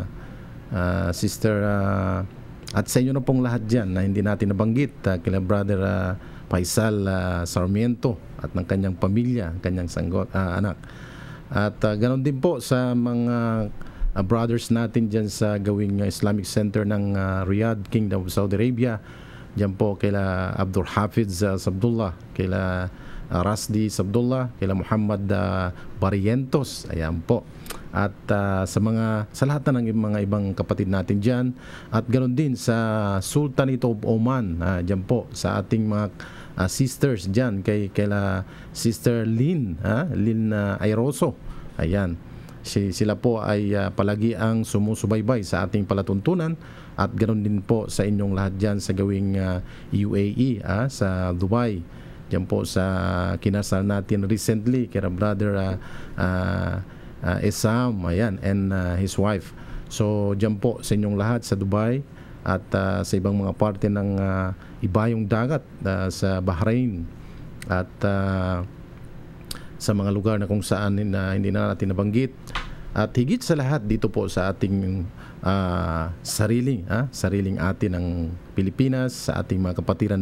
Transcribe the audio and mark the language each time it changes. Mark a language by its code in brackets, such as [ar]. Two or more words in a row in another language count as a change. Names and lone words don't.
[tl] Sister at sa inyo na pong lahat dyan na hindi natin nabanggit, kila Brother Faisal Sarmiento at ng kanyang pamilya, kanyang anak. At ganoon din po sa mga brothers natin dyan sa gawing Islamic Center ng Riyadh, Kingdom of Saudi Arabia. Dyan po kila Abdul Hafiz Sabdullah, kila Rasdi Sabdullah, kila Muhammad Barrientos. Ayan po. At sa lahat na ng mga ibang kapatid natin dyan. At ganoon din sa Sultanate of Oman, dyan po sa ating mga sisters dyan, kayla Sister Lynn Airoso. Ayan. Sila po ay palagi ang sumusubaybay sa ating palatuntunan. At ganoon din po sa inyong lahat dyan sa gawing UAE, sa Dubai. Dyan po sa kinasal natin recently, kaya Brother Esam, ayan, [en] and his wife. [tl] So dyan po sa inyong lahat sa Dubai at sa ibang mga parte ng ibayong dagat, sa Bahrain at sa mga lugar na kung saan hindi na natin nabanggit. At higit sa lahat dito po sa ating sariling atin ng Pilipinas, sa ating mga kapatiran